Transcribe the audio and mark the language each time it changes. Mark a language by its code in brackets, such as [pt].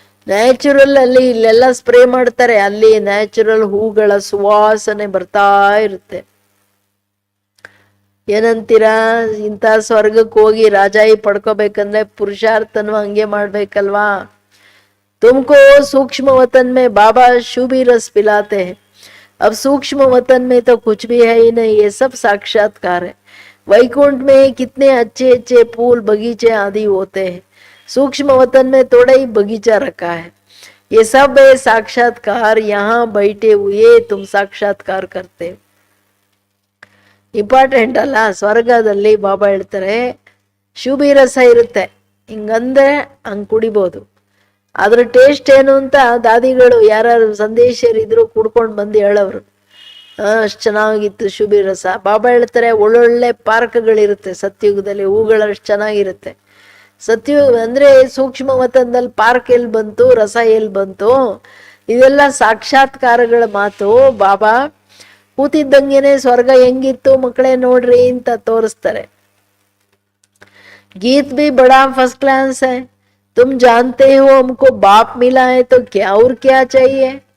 [kn] Natural ಅಲ್ಲಿ ಇಲ್ಲೆಲ್ಲ spray ಮಾಡ್ತಾರೆ, ಅಲ್ಲಿ ನ್ಯಾಚುರಲ್ ಹೂಗಳ ಸುವಾಸನೆ ಬರ್ತಾ ಇರುತ್ತೆ. ಏನಂತೀರಾ? ಇಂಥ ಸ್ವರ್ಗಕ್ಕೆ ಹೋಗಿ ರಾಜಾಯಿ ಪಡ್ಕೋಬೇಕಂದ್ರೆ ಪುರುಷಾರ್ಥನೂ ಹಂಗೆ ಮಾಡ್ಬೇಕಲ್ವಾ? [hi] तुमको सूक्ष्म वतन में बाबा शुभी रस पिलाते हैं. अब सूक्ष्म वतन में तो कुछ भी है ही नहीं, ये सब साक्षात्कार है. वैकुंठ में कितने अच्छे अच्छे फूल बगीचे आदि होते हैं. सूक्ष्म वतन में थोड़ा ही बगीचा रखा है. ये सब है साक्षात्कार. यहाँ बैठे हुए तुम साक्षात्कार करते. [kn] ಇಂಪಾರ್ಟೆಂಟ್ ಅಲ್ಲ? ಸ್ವರ್ಗದಲ್ಲಿ ಬಾಬಾ ಹೇಳ್ತಾರೆ ಶುಭಿ ರಸ ಇರುತ್ತೆ. ಹಿಂಗಂದ್ರೆ ಹಂಗ್ ಕುಡಿಬೋದು. ಅದ್ರ ಟೇಸ್ಟ್ ಏನು ಅಂತ ದಾದಿಗಳು ಯಾರು ಸಂದೇಶರಿದ್ರು ಕುಡ್ಕೊಂಡು ಬಂದು ಹೇಳೋರು. ಅಷ್ಟು ಚೆನ್ನಾಗಿತ್ತು ಶುಭಿ ರಸ. ಬಾಬಾ ಹೇಳ್ತಾರೆ ಒಳ್ಳೊಳ್ಳೆ ಪಾರ್ಕ್ಗಳಿರುತ್ತೆ ಸತ್ಯುಗದಲ್ಲಿ, ಹೂಗಳಷ್ಟು ಚೆನ್ನಾಗಿರುತ್ತೆ. ಸತ್ಯುಗ ಅಂದ್ರೆ ಸೂಕ್ಷ್ಮ ವತನದಲ್ಲಿ ಪಾರ್ಕ್ ಎಲ್ಲಿ ಬಂತು, ರಸ ಎಲ್ಲಿ ಬಂತು? ಇದೆಲ್ಲ ಸಾಕ್ಷಾತ್ಕಾರಗಳ ಮಾತು. ಬಾಬಾ ಕೂತಿದ್ದಂಗೆನೆ ಸ್ವರ್ಗ ಹೆಂಗಿತ್ತು ಮಕ್ಕಳೇ ನೋಡ್ರಿ ಅಂತ ತೋರಿಸ್ತಾರೆ. [hi] गीत भी बड़ा फर्स्ट क्लास है. तुम जानते हो हमको बाप मिला है तो क्या और क्या चाहिए?